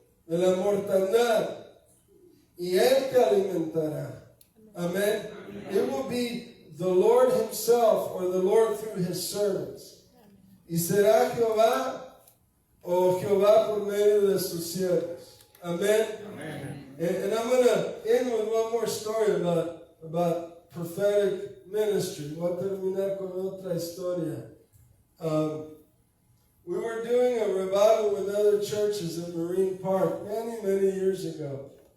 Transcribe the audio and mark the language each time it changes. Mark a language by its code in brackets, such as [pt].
[es] de la mortandad, y Él te alimentará. Amen. [en] It will be the Lord Himself or the Lord through His servants. [es] Y será Jehová o Jehová por medio de sus siervos. Amen. [en] And I'm going to end with one more story about prophetic ministry. [es] Voy a terminar con otra historia. [en] We were doing a revival with other churches at Marine Park many years ago.